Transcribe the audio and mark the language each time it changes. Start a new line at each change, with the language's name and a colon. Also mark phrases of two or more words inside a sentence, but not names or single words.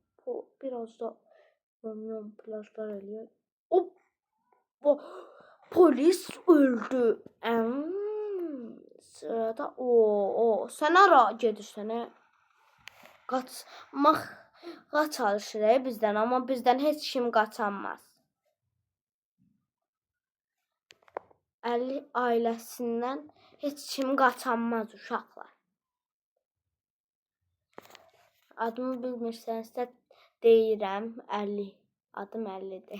Azerbaijani: Biraz da yan plajlar eləyək. Polis öldü. Sırada sen ara gedirsən. Qaçmağa çalışır bizden, ama bizden heç kim qaçamaz. 50 ailəsindən heç kim qaçamaz uşaqlar. Adımı bilmirsənsə deyirəm 50. Adım 50'dir.